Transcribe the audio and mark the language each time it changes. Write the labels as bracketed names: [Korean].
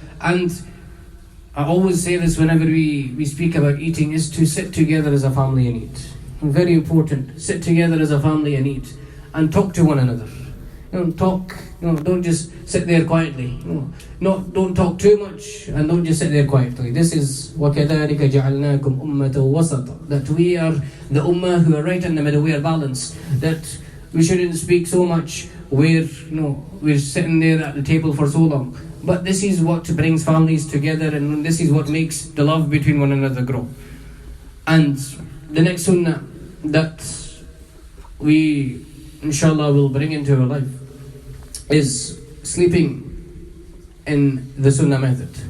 [English] And I always say this whenever we speak about eating, is to sit together as a family and eat. Very important. Sit together as a family and eat. And talk to one another. Talk, don't just sit there quietly. Don't talk too much and don't just sit there quietly. This is [Arabic] وَكَذَلِكَ جَعَلْنَاكُمْ أُمَّةً وَسَطًا. [English] That we are the ummah who are right in the middle, we are balanced. That we shouldn't speak so much where we're sitting there at the table for so long. But this is what brings families together, and this is what makes the love between one another grow. And the next sunnah that we inshallah will bring into our life is sleeping in the sunnah method.